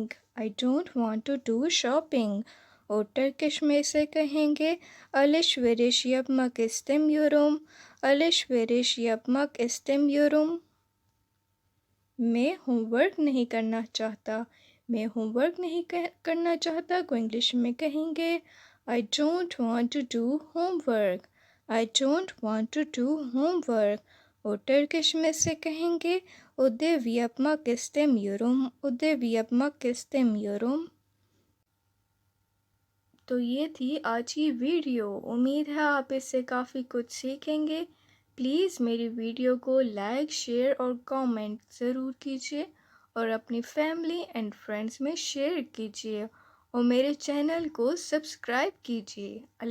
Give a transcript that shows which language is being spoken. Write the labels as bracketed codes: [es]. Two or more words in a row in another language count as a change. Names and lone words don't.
[en] I don't want to do shopping. [ur] اور ٹرکش میں سے کہیں گے [tr] Alışveriş yapmak istemiyorum. Alışveriş yapmak istemiyorum. [ur] میں ہوم ورک نہیں کرنا چاہتا۔ میں ہوم ورک نہیں کرنا چاہتا کو انگلش میں کہیں گے [en] I don't want to do homework. I don't want to do homework. [ur] اور ٹرکش میں سے کہیں گے [tr] Ödev yapmak istemiyorum. Ödev yapmak istemiyorum. [ur] تو یہ تھی آج کی ویڈیو۔ امید ہے آپ اس سے کافی کچھ سیکھیں گے۔ پلیز میری ویڈیو کو لائک، شیئر اور کامنٹ ضرور کیجیے اور اپنی [en] family and friends [ur] میں شیئر کیجیے اور میرے چینل کو سبسکرائب کیجیے۔